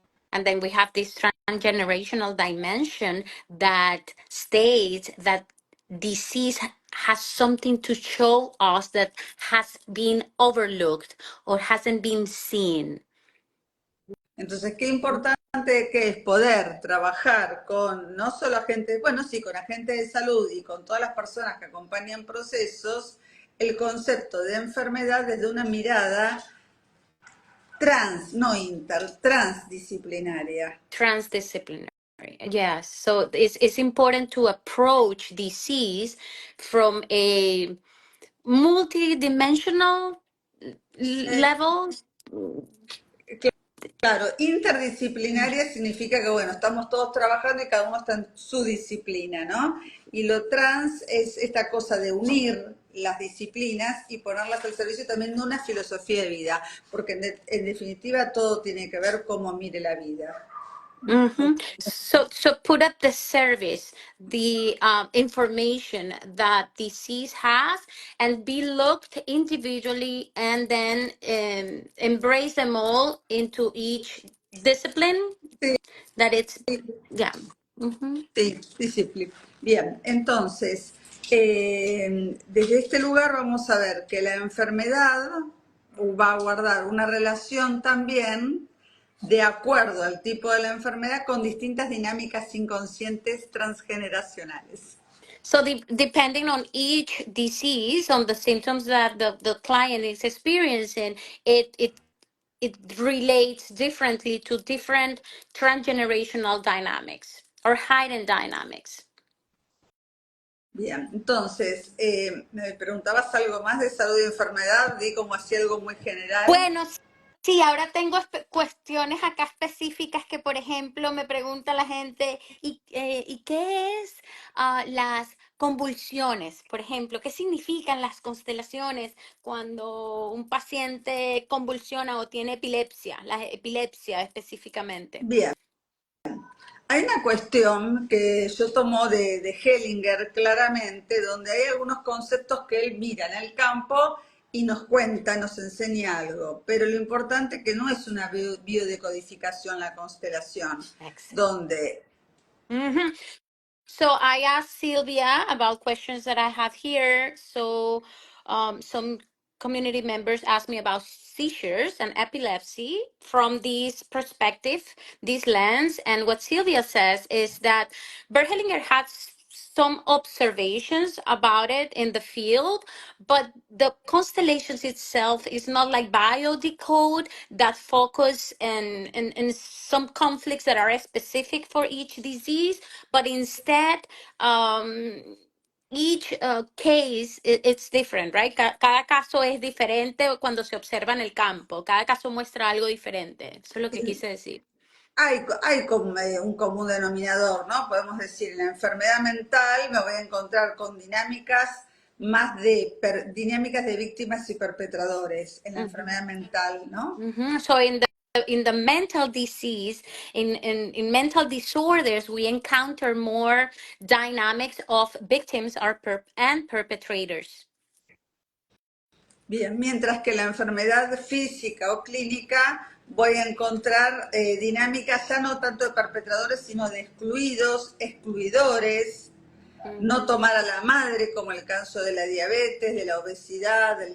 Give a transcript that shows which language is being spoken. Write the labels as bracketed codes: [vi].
[en] And then we have this transgenerational dimension that states that disease has something to show us that has been overlooked or hasn't been seen. [es] Entonces, qué importante que es poder trabajar con no solo agentes, bueno, sí, con agentes de salud y con todas las personas que acompañan procesos, el concepto de enfermedad desde una mirada trans, no inter, transdisciplinaria. [en] Transdisciplinary. Yes. So it's important to approach disease from a multidimensional Eh, level. [es] Claro, interdisciplinaria significa que, bueno, estamos todos trabajando y cada uno está en su disciplina, ¿no? Y lo trans es esta cosa de unir las disciplinas y ponerlas al servicio también de una filosofía de vida, porque en definitiva todo tiene que ver cómo mire la vida. [en] So put at the service the information that disease has, and be looked individually, and then embrace them all into each discipline [es] Sí, [en] that it's, yeah. Mhm. [es] sí, disciplina. Bien, entonces, desde este lugar vamos a ver que la enfermedad va a guardar una relación también de acuerdo al tipo de la enfermedad con distintas dinámicas inconscientes transgeneracionales. [en] So depending on each disease, on the symptoms that the client is experiencing, it it it relates differently to different transgenerational dynamics or hidden dynamics. [es] Bien, entonces, me preguntabas algo más de salud y enfermedad, di como así algo muy general. Bueno, sí, ahora tengo cuestiones acá específicas que, por ejemplo, me pregunta la gente, ¿y qué es las convulsiones? Por ejemplo, ¿qué significan las constelaciones cuando un paciente convulsiona o tiene epilepsia, la epilepsia específicamente? Bien, hay una cuestión que yo tomo de Hellinger claramente, donde hay algunos conceptos que él mira en el campo y nos cuenta, nos enseña algo, pero lo importante es que no es una biodecodificación la constelación, [en] Excellent. [es] donde, Mhm. [en] So I asked Sylvia about questions that I have here. So some community members asked me about seizures and epilepsy from this perspective, this lens. And what Sylvia says is that Berhelinger had some observations about it in the field, but the constellations itself is not like biodecode that focus in some conflicts that are specific for each disease, but instead, um, each case it's different, right? [es] Cada caso es diferente cuando se observa en el campo. Cada caso muestra algo diferente. Eso es lo que quise decir. hay como un común denominador, ¿no? Podemos decir, en la enfermedad mental me voy a encontrar con dinámicas más de dinámicas de víctimas y perpetradores en la Mhm. enfermedad mental, ¿no? Mhm. [en] So in the mental disease, in mental disorders, we encounter more dynamics of victims and perpetrators. [es] Bien, mientras que la enfermedad física o clínica voy a encontrar dinámicas ya no tanto de perpetradores, sino de excluidos, excluidores, no Mhm. tomar a la madre, como el caso de la diabetes, de la obesidad, del